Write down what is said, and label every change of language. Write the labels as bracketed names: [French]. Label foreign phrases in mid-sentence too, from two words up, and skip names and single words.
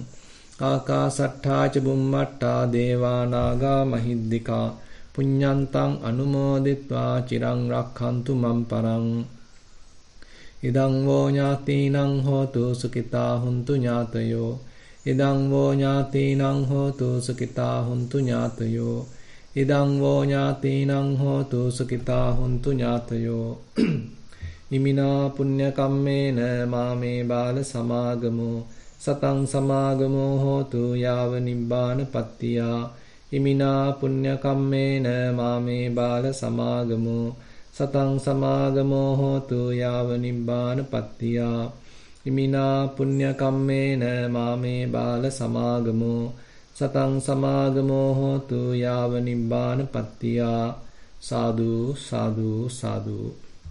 [Pali] Akasatthacha bummatta deva naga mahiddika පුඤ්ඤන්තං අනුමෝදිත්වා චිරං රක්ඛන්තු මම් පරං ඉදං වෝ ඥාතිනං හෝතු සුඛිතා හුන්තු ඥාතයෝ ඉදං වෝ ඥාතිනං හෝතු සුඛිතා හුන්තු ඥාතයෝ ඉදං වෝ ඥාතිනං හෝතු සුඛිතා හුන්තු ඥාතයෝ ඉමිනා පුඤ්ඤ කම්මේන මාමේ බාල සමාගමෝ සතං සමාගමෝ හෝතු යාව නිබ්බාන පත්තියා ඉමිනා පුඤ්ඤ කම්මේන මාමේ බාල සමාගමෝ සතං සමාගමෝ හෝතු යාව නිබ්බාන පත්තියා ඉමිනා පුඤ්ඤ කම්මේන මාමේ බාල සමාගමෝ සතං සමාගමෝ හෝතු යාව නිබ්බාන පත්තියා සාදු සාදු සාදු